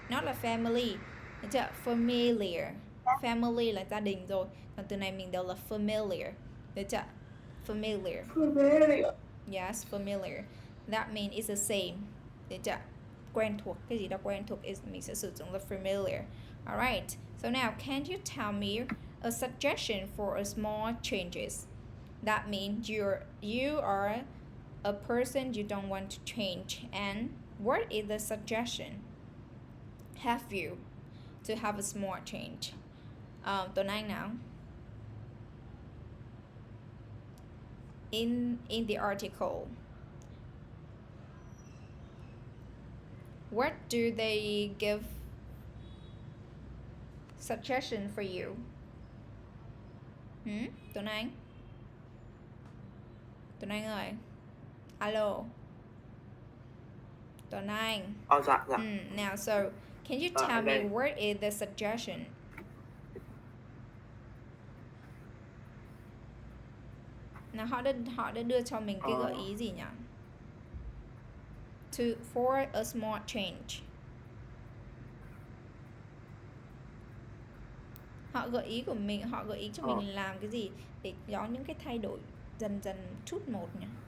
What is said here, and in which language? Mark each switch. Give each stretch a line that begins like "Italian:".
Vietnamese: Nó là family. Được chưa? Familiar. Family là gia đình rồi. Còn từ này mình đọc là familiar. Được chưa?
English: Familiar. Yes, familiar. That means it's the same.
Vietnamese: Được chưa? Quen thuộc. Cái gì đó quen thuộc is mình sẽ sử dụng là familiar.
English: Alright. So now, can you tell me a suggestion for a small changes? That means you are a person you don't want to change, and what is the suggestion have you to have a small change? Tuấn Anh now. In the article, what do they give suggestion for you?
Vietnamese: Tuấn Anh ơi. Alo. Tuấn Anh. Dạ.
English: Now, so can you tell me what is the suggestion?
Vietnamese: Nào họ đã đưa cho mình cái gợi ý gì nhỉ?
English: For a small change.
Vietnamese: Họ gợi ý cho mình làm cái gì để có những cái thay đổi dần chút một nhỉ?